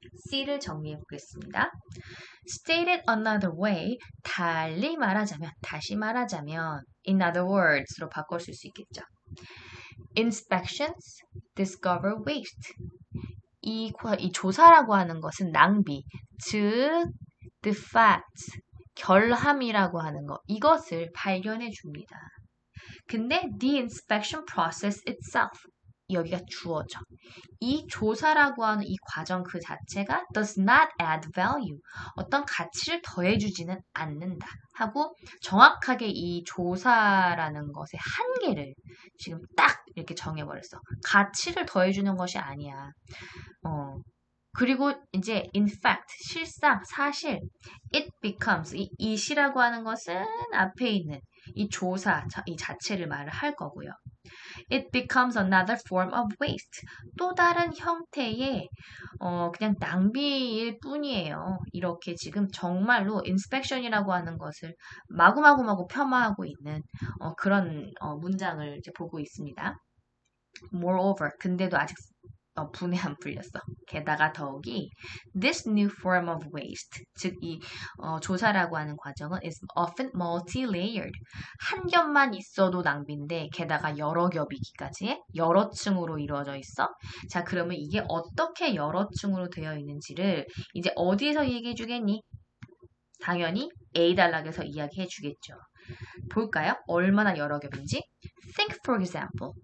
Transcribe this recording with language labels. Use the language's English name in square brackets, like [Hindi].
[Korean] C를 정리해 보겠습니다. [English] Stated another way, [Korean] 달리 말하자면, 다시 말하자면, [English] in other words [Korean] 로 바꿔줄 수 있겠죠. [English] Inspections discover waste. [Korean] 이 조사라고 하는 것은 낭비, 즉 defects, 결함이라고 하는 것, 이것을 발견해 줍니다. [English] 근데 the inspection process itself, [Korean] 여기가 주어져. 이 조사라고 하는 이 과정 그 자체가 [English] does not add value, [Korean] 어떤 가치를 더해주지는 않는다 하고 정확하게 이 조사라는 것의 한계를 지금 딱 이렇게 정해버렸어. 가치를 더해주는 것이 아니야. 그리고 이제 in fact, 실상, 사실 [English] it becomes, [Korean] 이 시라고 하는 것은 앞에 있는 이 조사, 이 자체를 말을 할 거고요. [English] It becomes another form of waste. [Korean] 또 다른 형태의 그냥 낭비일 뿐이에요. 이렇게 지금 정말로 inspection이라고 하는 것을 마구마구 폄하하고 있는 그런 문장을 이제 보고 있습니다. Moreover, 근데도 아직 분해 안 풀렸어. 게다가 더욱이 [English] this new form of waste, [Korean] 즉 이 조사라고 하는 과정은 [English] is often multi-layered. [Korean] 한 겹만 있어도 낭비인데 게다가 여러 겹이기까지 해. 여러 층으로 이루어져 있어. 자, 그러면 이게 어떻게 여러 층으로 되어 있는지를 이제 어디에서 얘기해 주겠니? 당연히 A 단락에서 이야기해 주겠죠. 볼까요? 얼마나 여러 겹인지. [English] Think for example.